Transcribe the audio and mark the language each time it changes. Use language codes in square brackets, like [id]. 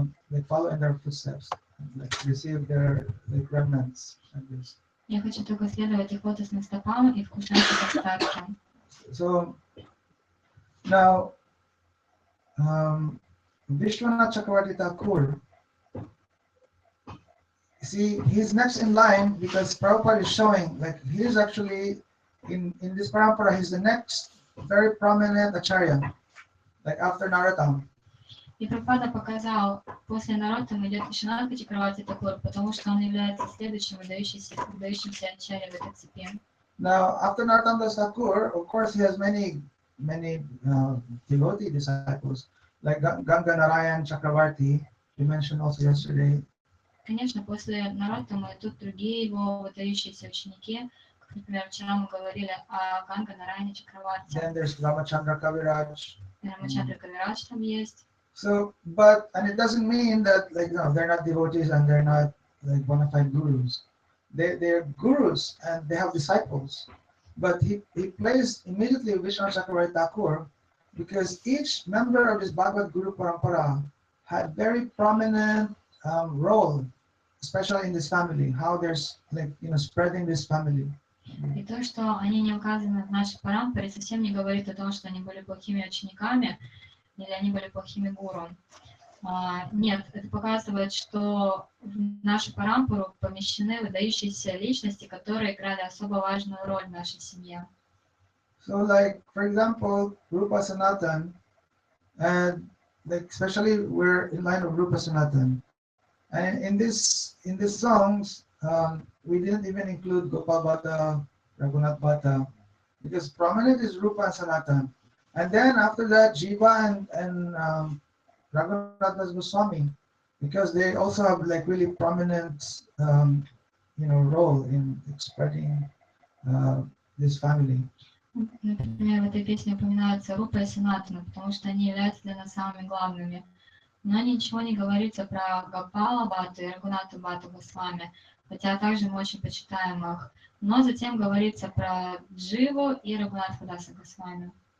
[en] They follow in their footsteps, like receive their remnants and this. [ru] Я хочу только следовать их лотосным стопам и вкушать их остатки. [en] So now, Vishwanathhi Thakur, see, he's next in line because Prabhupada is showing, like, he is actually, in this parampara, he's the next very prominent acharya, like after Narottam. [ru] И Прабхупада показал, после Нароттама идет Вишванатхи Тхакура, потому что он является следующим выдающимся ачарьей в этой цепи. [en] Now, after Narottam Das Thakur, of course, he has many devotee disciples, like Ganga Narayan Chakravarti, we mentioned also yesterday. [ru] Конечно, после Нароттама идут другие его выдающиеся ученики, как, например, вчера мы говорили о Ганга Нараяне Чакраварти. [en] Then there's Ramachandra Kaviraj. [ru] Рамачандра Кавирадж там есть. [en] So, and it doesn't mean that, like, no, they're not devotees and they're not like bona fide gurus. They're gurus and they have disciples. But he placed immediately Vishwanath Chakravarti Thakur because each member of his Bhagavad Guru Parampara had very prominent role, especially in this family, how there's, like, spreading this family. [ru] И то, что они не указаны в нашей парампаре, совсем не говорит о том, что они были плохими учениками или они были плохими гуру. Нет, это показывает, что в нашу парампару помещены выдающиеся личности, которые играли особо важную роль в нашей семье. [en] So, like, for example, Rupa Sanatan, and like, especially we're in line of Rupa Sanatan. And in this songs, we didn't even include Gopal Bhatta, Raghunath Bhatta, because prominent is Rupa and Sanatan. And then after that, Jiva and Raghunath Das Goswami, because they also have, like, really prominent, role in spreading this family. [ru] Например, в этой песне упоминаются Рупа и Санатана, потому что они являются для нас самыми главными. Но ничего не говорится про Гопала Бхатту и Рагунату Бхатту Госвами, хотя также мы очень почитаем их. Но затем говорится про Дживу и Рагунатха Даса Госвами.